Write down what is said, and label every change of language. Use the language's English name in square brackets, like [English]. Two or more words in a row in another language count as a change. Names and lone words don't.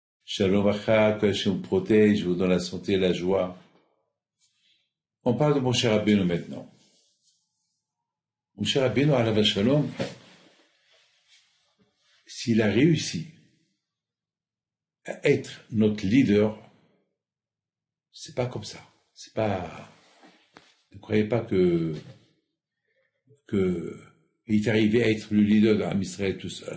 [Hebrew] Shalom Acha, [French] que Hachem vous protège, vous donne la santé et la joie. On parle de Moshe Rabbeinu maintenant. [Hebrew] Moshe Rabbeinu, alav shalom, [French] s'il a réussi à être notre leader, c'est pas comme ça. C'est pas. Ne croyez pas que il est arrivé à être le leader de l'Am Israël tout seul.